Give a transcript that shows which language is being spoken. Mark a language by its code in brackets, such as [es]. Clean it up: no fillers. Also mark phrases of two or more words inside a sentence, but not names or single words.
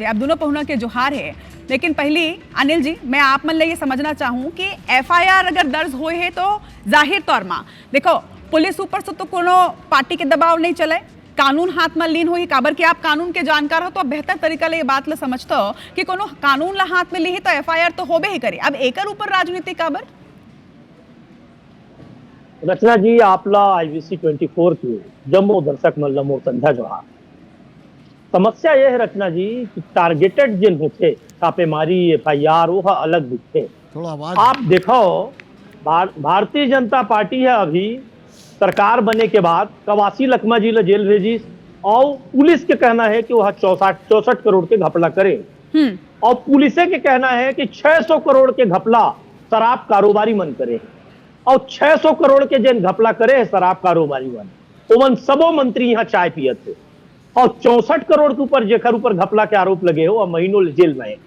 [hne] अब दोनों पहुना के जोहार है, लेकिन पहले अनिल जी मैं आप मन ले ये समझना चाहूँ कि FIR अगर दर्ज हुए है तो जाहिर तौर में देखो पुलिस ऊपर से तो कोनो पार्टी के दबाव नहीं चले, कानून हाथ में लीन हुई। काबर कि आप कानून के जानकार हो तो बेहतर तरीका ले ये बात ला समझते हो कि कोनो कानून ला हाथ में ली है तो FIR तो होबे ही करे। अब एकर ऊपर राजनीति काबर? रचना जी आपला IBC 24 के जम्मू दर्शक मन ला मोर संध्या जोहार। समस्या यह है रचना जी कि टारगेटेड जिन होते छापेमारी FIR वो अलग दिखते। आप देखो भारतीय जनता पार्टी है अभी सरकार बने के बाद 81 लखमा जी ला जेल भेजी और पुलिस के कहना है कि वह 64 करोड़ के घपला करे और पुलिस के कहना है कि 600 करोड़ के घपला शराब कारोबारी मन करे और 600 करोड़ के जिन घपला करे शराब कारोबारी मन ओमन सबो मंत्री यहाँ चाय पियत थे और 64 करोड़ के ऊपर जेकर ऊपर घपला के आरोप लगे हो और महीनों जेल में।